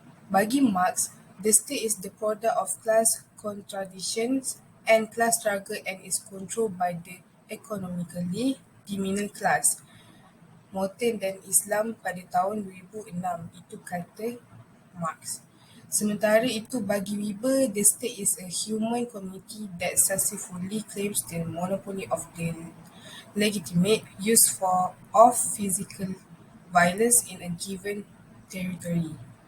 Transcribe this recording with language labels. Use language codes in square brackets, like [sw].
[ms] Bagi [en] Marx, the state is the product of class contradictions and class struggle and is controlled by the economically dominant class. [ms] Moten dan Islam pada tahun 2006, itu kata Marx. Sementara itu, bagi [en] Weber, the state is a human community that successfully claims the monopoly of the legitimate use of physical violence in a given territory.